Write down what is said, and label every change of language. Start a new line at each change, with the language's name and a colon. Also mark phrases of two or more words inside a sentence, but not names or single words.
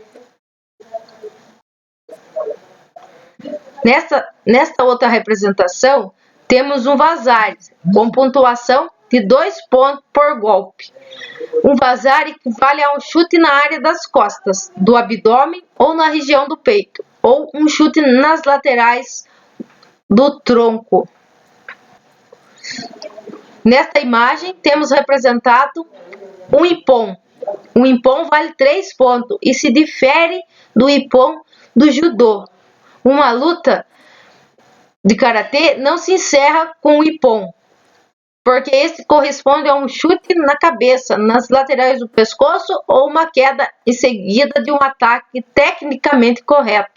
Portuguese: Nesta outra representação, temos um vazare, com pontuação de 2 pontos por golpe. Um vazare equivale a um chute na área das costas, do abdômen ou na região do peito, ou um chute nas laterais do tronco. Nesta imagem, temos representado um ippon. Um ippon vale 3 pontos e se difere do ippon do judô. Uma luta de karatê não se encerra com o ippon, porque esse corresponde a um chute na cabeça, nas laterais do pescoço ou uma queda em seguida de um ataque tecnicamente correto.